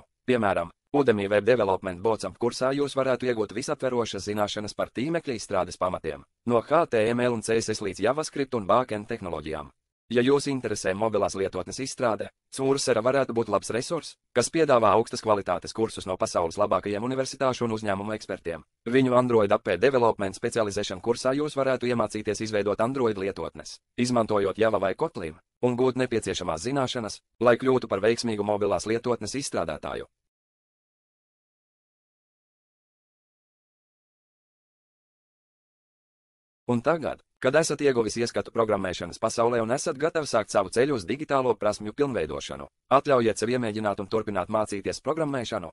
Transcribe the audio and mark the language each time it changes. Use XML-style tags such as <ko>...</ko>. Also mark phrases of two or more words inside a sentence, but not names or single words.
<lv>Piemēram, Udemy Web Development Bootcamp kursā jūs varētu iegūt visaptverošas zināšanas par tīmekļa izstrādes pamatiem, no HTML un CSS līdz JavaScript un backend tehnoloģijām. Ja jūs interesē mobilās lietotnes izstrāde, Coursera varētu būt labs resurs, kas piedāvā augstas kvalitātes kursus no pasaules labākajiem universitāšu un uzņēmumu ekspertiem. Viņu Android app development specialization kursā jūs varētu iemācīties izveidot Android lietotnes, izmantojot Java vai Kotlin, un gūt nepieciešamās zināšanas, lai kļūtu par veiksmīgu mobilās lietotnes izstrādātāju. Un tagad, kad esat ieguvis ieskatu programmēšanas pasaulē un esat gatavi sākt savu ceļu uz digitālo prasmju pilnveidošanu, atļaujiet sev iemēģināt un turpināt mācīties programmēšanu.</lv>